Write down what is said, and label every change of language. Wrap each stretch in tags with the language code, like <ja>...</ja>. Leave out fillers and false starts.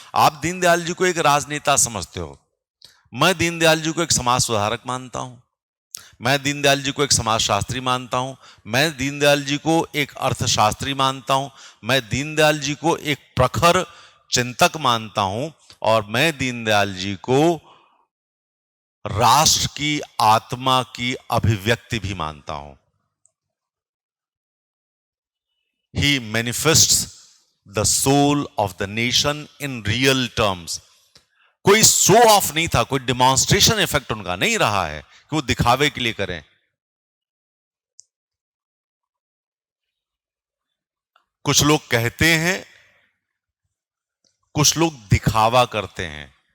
<hi>आप दीनदयाल जी को एक राजनेता समझते हो, मैं दीनदयाल जी को एक समाज सुधारक मानता हूं, मैं दीनदयाल जी को एक समाजशास्त्री मानता हूं, मैं दीनदयाल जी को एक अर्थशास्त्री मानता हूं, मैं दीनदयाल जी को एक प्रखर चिंतक मानता हूं, और मैं दीनदयाल जी को राष्ट्र की आत्मा की अभिव्यक्ति भी मानता हूं।</hi> <en>He manifests the soul of the nation in real terms.</en> <hi>कोई शो ऑफ नहीं था, कोई डिमॉन्स्ट्रेशन इफेक्ट उनका नहीं रहा है कि वो दिखावे के लिए करें। कुछ लोग कहते हैं, कुछ लोग दिखावा करते हैं।</hi>